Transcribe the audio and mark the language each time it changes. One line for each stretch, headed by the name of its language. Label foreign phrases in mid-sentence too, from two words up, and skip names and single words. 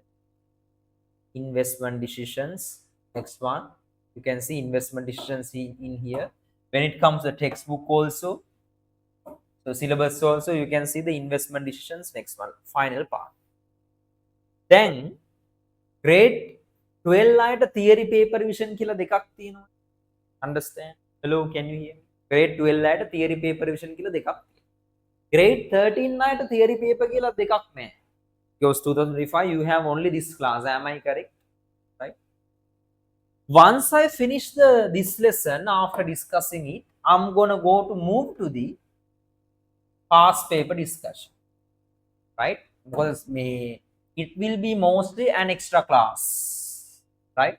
English: Investment decisions, next one, you can see investment decisions in here. When it comes to textbook also, so syllabus also, you can see the investment decisions, next one, final part. Then grade
Sinhala: 12 ලාට
English: theory paper revision
Sinhala: කියලා දෙකක් තියෙනවා.
English: Understand? Hello, can you hear me? grade 12 අයට theory paper revision
Sinhala: කියලා දෙකක් තියෙනවා. grade 13 අයට
English: theory paper
Sinhala: කියලා දෙකක් නැහැ.
English: Because 2025 you have only this class, am I correct? Right? Once I finish this lesson, after discussing it, I'm gonna go to move to the past paper discussion, right? Because it will be mostly an extra class, right?